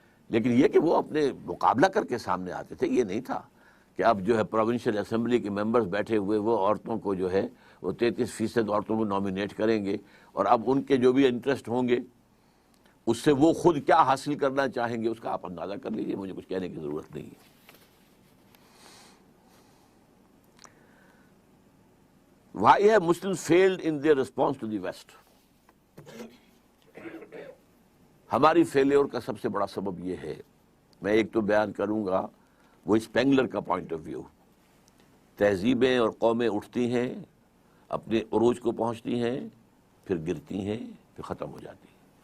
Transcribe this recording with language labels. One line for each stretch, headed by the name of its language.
Urdu: لیکن یہ کہ وہ اپنے مقابلہ کر کے سامنے آتے تھے، یہ نہیں تھا کہ اب جو ہے پروونشل اسمبلی کے ممبرز بیٹھے ہوئے وہ عورتوں کو جو ہے وہ 33% عورتوں کو نامینیٹ کریں گے، اور اب ان کے جو بھی انٹرسٹ ہوں گے اس سے وہ خود کیا حاصل کرنا چاہیں گے اس کا آپ اندازہ کر لیجئے، مجھے کچھ کہنے کی ضرورت نہیں ہے.
English: Why have Muslims failed in their response to the West?
Urdu: ہماری فیلیور کا سب سے بڑا سبب یہ ہے، میں ایک تو بیان کروں گا وہ اسپینگلر کا پوائنٹ آف ویو. تہذیبیں اور قومیں اٹھتی ہیں، اپنے عروج کو پہنچتی ہیں، پھر گرتی ہیں، پھر ختم ہو جاتی ہیں.